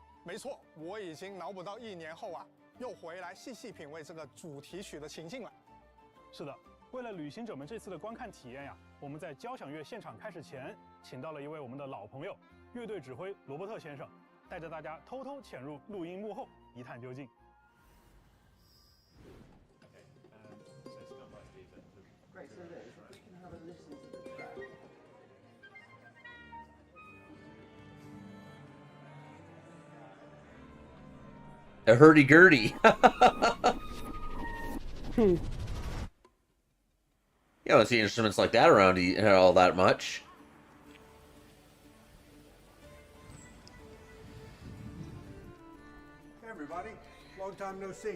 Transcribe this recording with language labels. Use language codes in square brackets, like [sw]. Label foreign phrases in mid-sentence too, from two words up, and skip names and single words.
[zh] 没错，我已经脑补到1年后啊，又回来细细品味这个主题曲的情境了。是的。为了旅行者们这次的观看体验呀，我们在交响乐现场开始前，请到了一位我们的老朋友，乐队指挥罗伯特先生，带着大家偷偷潜入录音幕后，一探究竟。 [en] A hurdy-gurdy. You don't see instruments like that around all that much. Hey everybody, long time no see.